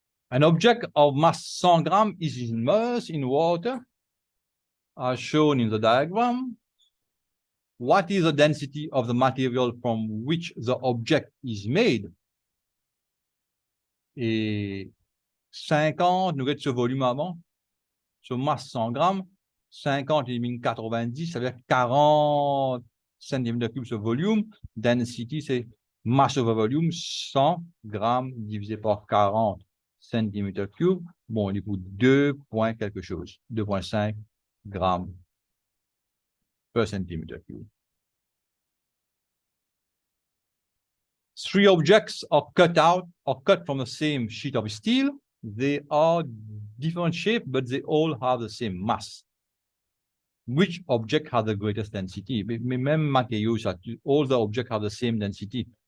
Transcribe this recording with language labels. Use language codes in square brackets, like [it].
[en] An object of mass 100 grams is immersed in water, as shown in the diagram. What is the density of the material from which the object is made? [fr] Et 50, nous avons ce volume avant, ce masse 100 grammes, 50 élimine 90, ça veut dire 40 cm3 ce volume. Density, c'est [en] mass over volume, [fr] 100 grammes divisé par 40 cm3. Bon, il est pour 2 points quelque chose, 2,5 grammes per cm3. [en] Three objects are cut from the same sheet of steel. They are different shape, but they all have the same mass. Which object has the greatest density? [fr] Mais même matériaux, [en] all the objects have the same density.